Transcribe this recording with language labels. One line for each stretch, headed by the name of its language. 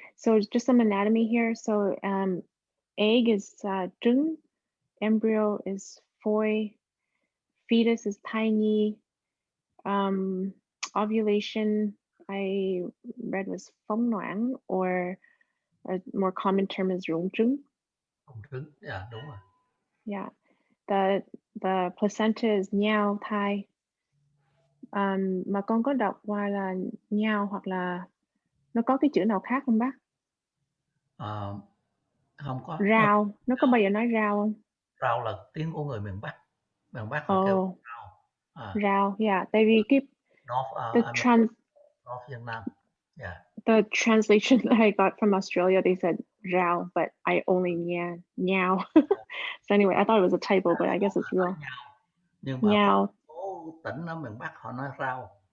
English: So just some anatomy here. So egg is trứng, embryo is phôi, fetus is thai nhi, ovulation I read was phóng noãn, or a more common term is rụng trứng.
Vietnamese: Rụng trứng, yeah, đúng rồi.
English: Yeah, the placenta is nhao thai.
Vietnamese: Mà con có đọc qua là nhao hoặc là nó có cái chữ nào khác không bác? Không có. Rau, nó có bao giờ nói rau không? Rau là tiếng của người miền Bắc. Miền Bắc họ kêu rau. Rau, yeah. Tại vì cái
English: North Vietnam. Yeah. The translation that I got from Australia, they said rau, but I only nhao. So anyway, I thought it was a typo, but I guess it's real.
Vietnamese: Nhưng mà có số tỉnh ở miền Bắc họ nói rau.